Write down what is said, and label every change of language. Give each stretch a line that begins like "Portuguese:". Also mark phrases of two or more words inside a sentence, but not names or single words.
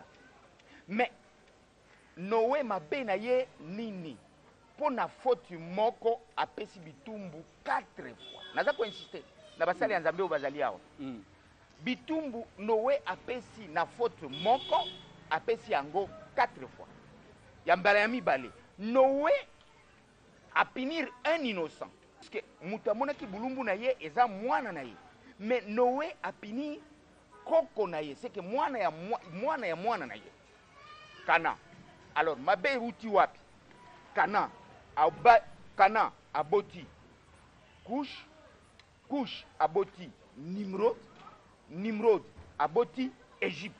Lingala: Me Noé mabe na ye nini? Po na foti moko apesi bitumbu 4 fois. Naza ko insister na basali ya Nzambe bazali awa. Bitumbu Noé apesi na foti moko apesi yango 4 fois. Ya mbala ya mibale Noé
French: a punir un innocent. Parce que
Lingala: mutamona ki bulumbu na ye eza mwana na ye.
French: Mais Noé a punir
Lingala: koko na ye.
French: C'est que
Lingala: mwana ya mwana na ye. Kana. Alors mabe ruti wapi? Kana aboti Kush, Kush aboti Nimrod aboti Égypte.